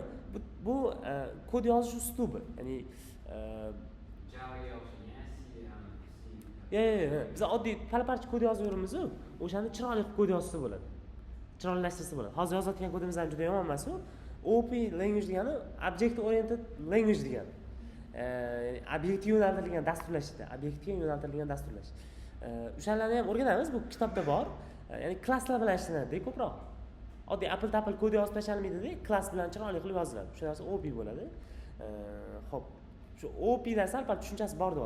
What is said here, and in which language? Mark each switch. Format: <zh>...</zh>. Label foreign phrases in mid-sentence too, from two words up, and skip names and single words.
<uz>Bu kod yozish uslubi. Ya'ni biz oddiy pala-parcha kod yozib yuramiz-ku, o'shani chiroyli kod yozsa bo'ladi. Chiroylashtirsa bo'ladi. Hozir yozayotgan kodimizdan juda yomon emas-ku.</uz> <en>OP language degani object oriented language degani.</en> <uz>Obyektga yo'naltirilgan dasturlashda, obyektga yo'naltirilgan dasturlash. O'shalarni ham o'rganamiz, bu kitobda bor. Ya'ni klasslar bilan ishlanadi ko'proq. Oddiy apple kod yozib tashalmaydi-da, klass bilan chiroyli qilib yoziladi. Shu narsa OP bo'ladi. Xo'p, shu OP dan sal-pal tushunchasi bor deyapti.</uz>